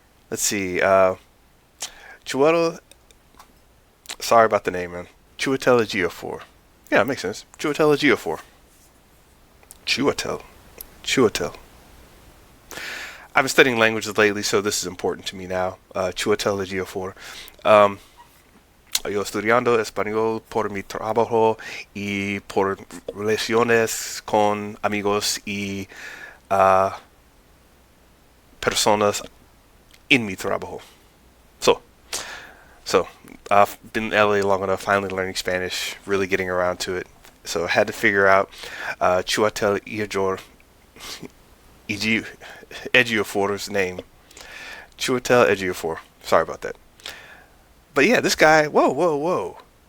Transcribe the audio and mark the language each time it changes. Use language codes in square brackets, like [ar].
[en] Let's see, Chuetel. Sorry about the name, man. Chuetel Ejiofor. Yeah, it makes sense. Chuetel Ejiofor. Chuetel. I've been studying languages lately, so this is important to me now. Chuetel Ejiofor. [es] Yo estudiando español por mi trabajo y por relaciones con amigos y personas en mi trabajo. [en] So I've been in LA long enough, finally learning Spanish, really getting around to it. So I had to figure out Chuetel Ejiofor's name. Chuetel Ejiofor. Sorry about that. But yeah, this guy, whoa.